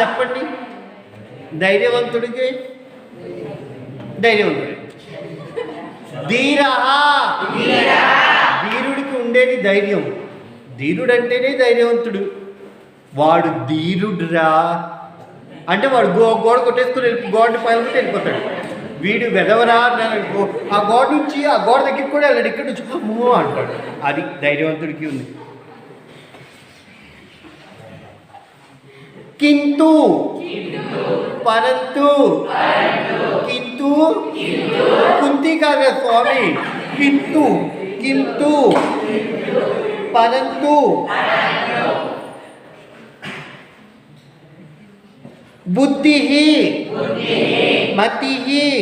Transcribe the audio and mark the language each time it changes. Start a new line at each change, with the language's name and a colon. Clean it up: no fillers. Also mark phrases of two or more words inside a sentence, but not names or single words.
Telugu: చెప్పండి ధైర్యవంతుడికి ధైర్యవంతుడు ధీరః ధీరుడికి ఉండేది ధైర్యం ధీరుడు అంటేనే ధైర్యవంతుడు వాడు ధీరుడురా అంటే వాడు గోడ కొట్టేసుకుని గోడని పైన వెళ్ళిపోతాడు వీడు వెదవరా ఆ గోడ నుంచి ఆ గోడ దగ్గరికి కూడా వెళ్ళాడు ఇక్కడ నుంచి మూవ్ అంటాడు అది ధైర్యవంతుడికి ఉంది
Hindi: किंतु परंतु किंतु कुंती का स्वामी किंतु किंतु परंतु बुद्धि ही मति ही